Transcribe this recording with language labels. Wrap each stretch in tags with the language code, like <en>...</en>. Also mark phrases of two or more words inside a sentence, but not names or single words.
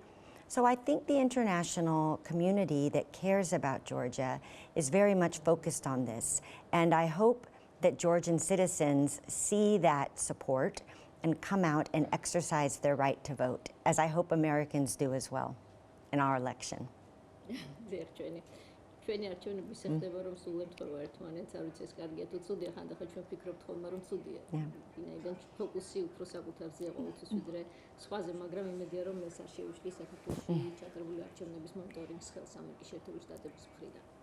<en>So I think the international community that cares about Georgia is very much focused on this. And I hope that Georgian citizens see that support and come out and exercise their right to vote, as I hope Americans do as well in our election.</en> <ka>ჩვენი არჩევნები შეხდება რომ სულ ემთხვევა ერთმანეთს, არ ვიცი ეს კარგია თუ ცუდია, ხანდახან ჩვენ ფიქრობთ ხოლმე რომ ცუდია. ვინაიდან ფოკუსი უფრო საკუთარზეა ყოველთვის ვიდრე სხვაზე, მაგრამ იმედია რომ ეს არ შეუშლის საქართველოში ჩატარებული არჩევნების მონიტორინგს ხელს ამერიკის შეერთებული შტატების მხრიდან.</ka>